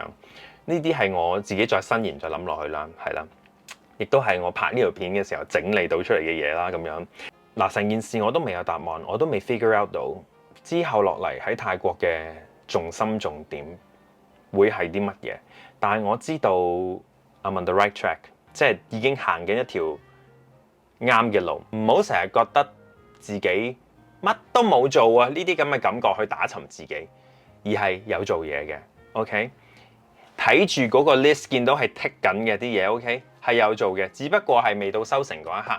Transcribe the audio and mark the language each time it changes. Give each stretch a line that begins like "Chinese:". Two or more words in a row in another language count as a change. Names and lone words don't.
Cantonese: 呢啲係我自己再伸延再諗落去啦，係啦，亦都係我拍呢條片嘅時候整理到出嚟嘅嘢啦咁樣。嗱，成件事我都未有答案，我都未
English: figure out
Cantonese: 到之後落嚟喺泰國嘅重心重點會係啲乜嘢，但係我知道
English: I'm on the right track，
Cantonese: 即係已經行緊一條啱嘅路。唔好成日覺得自己乜都冇做啊，呢啲咁嘅感覺去打沉自己，而係有做嘢嘅。OK， 睇住嗰個 list 見到係剔緊嘅啲嘢 ，OK 係有做嘅，只不過係未到收成嗰一刻。